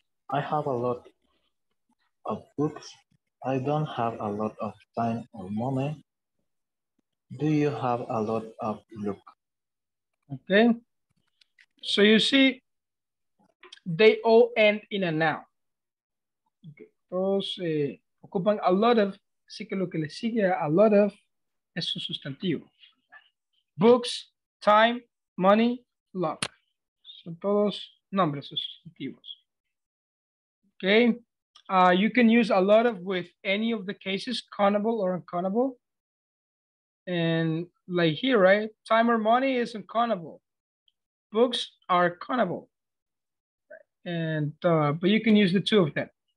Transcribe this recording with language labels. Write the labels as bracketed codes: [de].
[en] I have a lot of books. I don't have a lot of time or money. Do you have a lot of look? Okay. So you see, they all end in a noun. Okay. [es] Todos ocupan a lot of, así que lo que le sigue a lot of es un sustantivo. [en] Books, time, money, luck. [es] Son todos nombres sustantivos. [en] Okay. You can use a lot of with any of the cases, countable or uncountable. And like here, right? Time or money is uncountable. Books are countable. And but you can use the two of them.